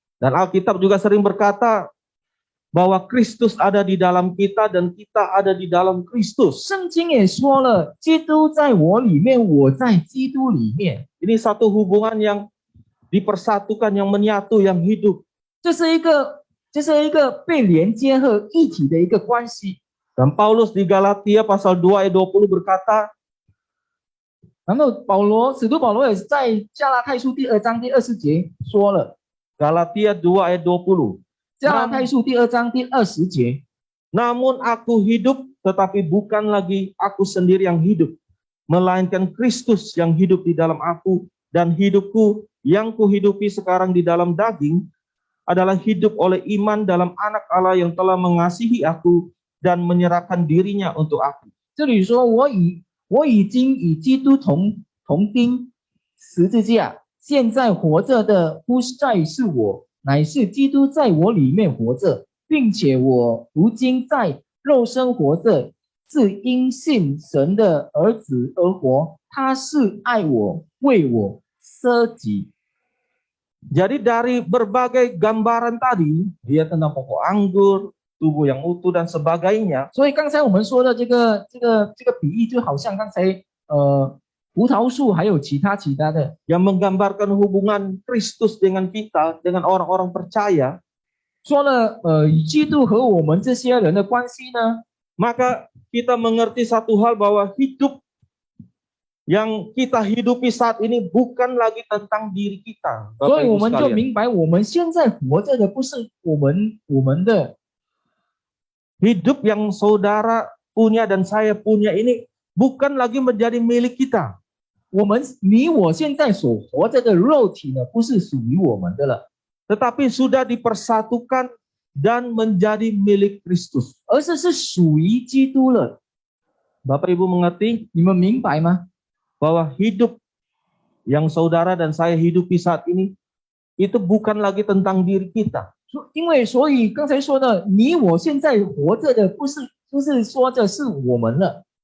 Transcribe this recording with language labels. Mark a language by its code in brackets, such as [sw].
[id] Dan Alkitab juga sering berkata bahwa Kristus ada di dalam kita dan kita ada di dalam Kristus. [zh] 圣经也说了，基督在我里面，我在基督里面。 [id] Ini satu hubungan yang dipersatukan, yang menyatu, yang hidup. [zh] 这是一个被连接和一体的一个关系。 [id] Dan Paulus di Galatia pasal 2 ayat 20 berkata, [zh] 然后使徒保罗也是在加拉太书第2章第20节说了， [id] Galatia 2 ayat 20. [zh] 加拉太书第2章第20节， [id] Namun aku hidup, tetapi bukan lagi aku sendiri yang hidup, melainkan Kristus yang hidup di dalam aku, dan hidupku yang kuhidupi sekarang di dalam daging adalah hidup oleh iman dalam Anak Allah yang telah mengasihi aku dan menyerahkan dirinya untuk aku. [zh] 这里说我已经与基督同钉十字架，现在活着的不再是我，乃是基督在我里面活着，并且我如今在肉身活着，是因信神的儿子而活。他是爱我，为我舍己。 [id] Jadi dari berbagai gambaran tadi, dia tentang pokok anggur, tubuh yang utuh dan sebagainya. [zh] 所以刚才我们说的这个比喻，就好像刚才葡萄树还有其他的， [id] yang menggambarkan hubungan Kristus dengan kita, dengan orang-orang percaya, [zh] 说了基督和我们这些人的关系呢， [id] maka kita mengerti satu hal bahwa hidup yang kita hidupi saat ini bukan lagi tentang diri kita. [zh] 所以 [id] Ibu [zh] 我们就 [id] sekalian. [zh] 明白，我们现在活着的不是我们的， [id] Hidup yang saudara punya dan saya punya ini bukan lagi menjadi milik kita. [zh] 你我现在所活着的肉体呢，不是属于我们的了， [id] Tetapi sudah dipersatukan dan menjadi milik Kristus. [zh] 而是属于基督了。 [id] Bapak Ibu mengerti [zh] 你们明白吗？ [id] bahwa hidup yang saudara dan saya hidupi saat ini itu bukan lagi tentang diri kita. [zh] 所以刚才说的，你我现在活着的不是说这是我们了，